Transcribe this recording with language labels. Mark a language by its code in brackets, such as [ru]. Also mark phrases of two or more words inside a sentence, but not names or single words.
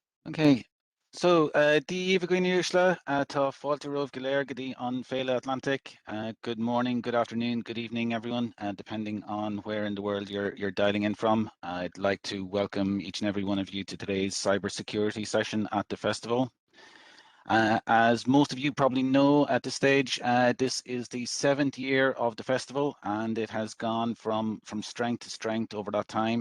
[ga] Okay, so Díomh Gwiniushla tá fáilte romh go léir go dtí an féile AtlanTec. [en] Good morning, good afternoon, good evening, everyone, depending on where in the world you're dialing in from. I'd like to welcome each and every one of you to today's cybersecurity session at the festival. As most of you probably know at this stage, this is the 7th year of the festival, and it has gone from strength to strength over that time.